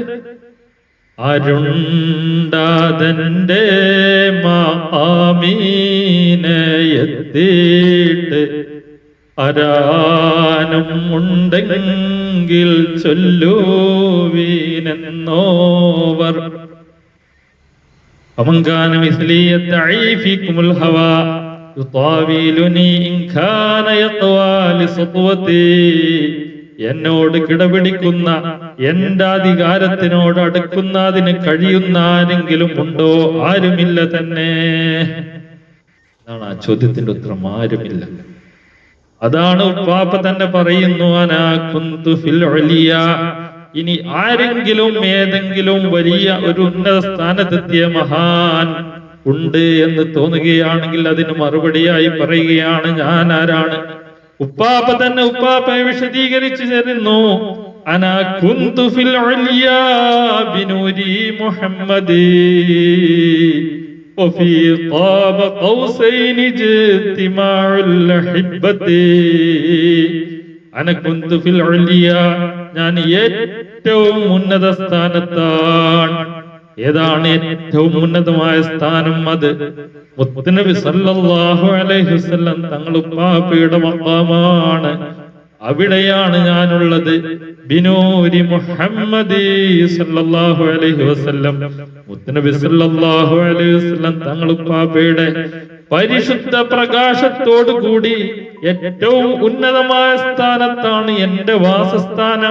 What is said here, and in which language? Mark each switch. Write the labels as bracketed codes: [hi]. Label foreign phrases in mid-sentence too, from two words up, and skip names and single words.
[ar] അരുണ്ടാതന്റെ മാമീനയെത്തിയിട്ട് അരാനും ഉണ്ടെങ്കിൽ ചൊല്ലുവീനെന്നോവർ. فمن كان مثلي يدعي فيكم الهوى يطاولني إن كان يقوى لسطوتي [ml] എന്നോട് കിടപിടിക്കുന്ന, എന്റെ അധികാരത്തിനോട് അടുക്കുന്നതിന് കഴിയുന്ന ആരെങ്കിലും ഉണ്ടോ? ആരുമില്ല തന്നെ. അതാണ് ആ ചോദ്യത്തിന്റെ ഉത്തരം. ആരുമില്ല. അതാണ് ഉപ്പാപ്പ തന്നെ പറയുന്നു, [ar] أنا كنت في العليا. [ml] ഇനി ആരെങ്കിലും ഏതെങ്കിലും വലിയ ഒരു ഉന്നത സ്ഥാനത്തെത്തിയ മഹാൻ ഉണ്ട് എന്ന് തോന്നുകയാണെങ്കിൽ അതിന് മറുപടിയായി പറയുകയാണ്, ഞാൻ ആരാണ്? ഉപ്പാപ്പ തന്നെ ഉപ്പാപ്പയെ വിശദീകരിച്ചു തരുന്നു, [ar] أنا كنت في العليا بنور محمدي وفي قاب قوسين اجتماع الأحبة. أنا كنت في العليا. [ml] ഞാൻ ഏറ്റവും ഉന്നത സ്ഥാനത്താണ്. ഏതാണ് ഏറ്റവും ഉന്നതമായ സ്ഥാനം? അത് മുത്തുനബി [ar] صلى الله عليه وسلم [ml] തങ്ങൾ ഉപ്പാപ്പയുടെ മഖാമാണ്. അവിടെയാണ് ഞാനുള്ളത്. [ar] بنور محمدي صلى الله عليه وسلم, [ml] മുത്തുനബി [ar] صلى الله عليه وسلم [ml] തങ്ങൾ ഉപ്പാപ്പയുടെ പരിശുദ്ധ പ്രകാശത്തോടു കൂടി ഏറ്റവും ഉന്നതമായ സ്ഥാനത്താണ് എന്റെ വാസസ്ഥാനം.